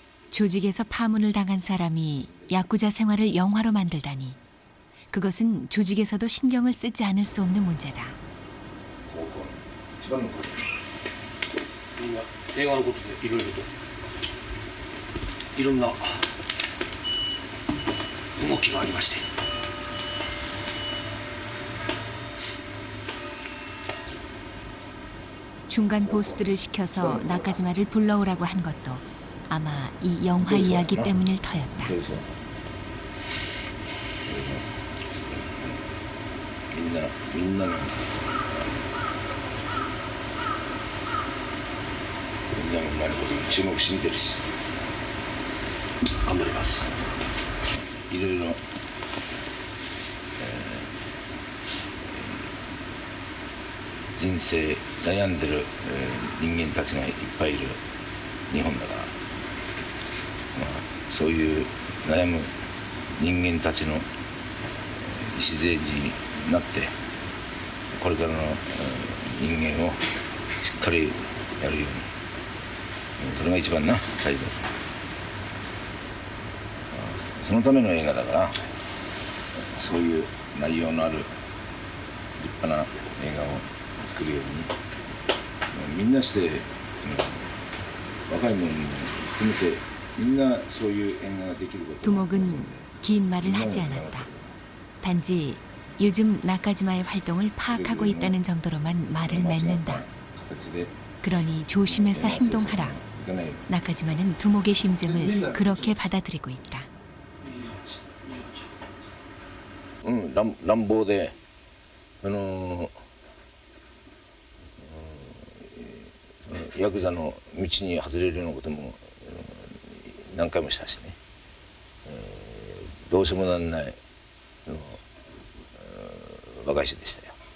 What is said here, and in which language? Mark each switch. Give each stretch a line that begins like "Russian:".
Korean: 조직에서 파문을 당한 사람이 야쿠자 생활을 영화로 만들다니 그것은 조직에서도 신경을 쓰지 않을 수 없는 문제다.
Japanese: 映画のことでいろいろといろんな動きがありまして。
Korean: 중간 보스들을 시켜서 나카지마를 불러오라고 한 것도 아마 이 영화 이야기 때문일 터였다.
Japanese: 민나는みんなの前のことに注目して見てるし頑張ります。いろいろ、人生悩んでる、人間たちがいっぱいいる日本だから、そういう悩む人間たちの礎になってこれからの人間をしっかりやるように、それが一番な大事だと。そのための映画だから、そういう内容のある立派な映画を作るようにみんなして、若い者も含めてみんなそういう映画ができること。
Korean: 두목은 긴 말을 하지 않았다. 단지 요즘 나카지마의 활동을 파악하고 있다는 정도로만 말을 맺는다. 그러니 조심해서 행동하라. 나카지마는 두목의 심정을 그렇게 받아들이고 있다.
Japanese: 乱暴でヤクザの道に外れるようなことも何回もしたしね、どうしようもなんない若い人でしたよ。